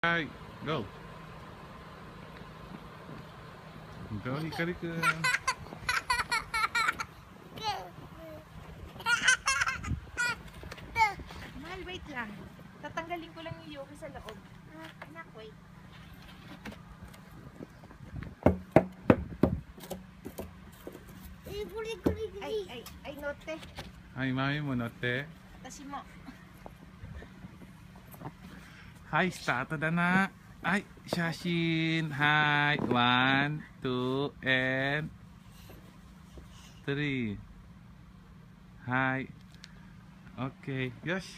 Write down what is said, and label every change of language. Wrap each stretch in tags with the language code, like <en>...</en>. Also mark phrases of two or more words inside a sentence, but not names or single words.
<ja>はい、ゴー。Go, Hikari-kun.</ja> <tl>Mahal, wait lang. Tatanggalin ko lang yung yoke sa loob. Anak, wait. Ay, note.</tl> <ja>はい、マミも乗って。私も。はい、スタートだな。はい、写真。はい、1、2、and 3。はい。OK。よし。</ja>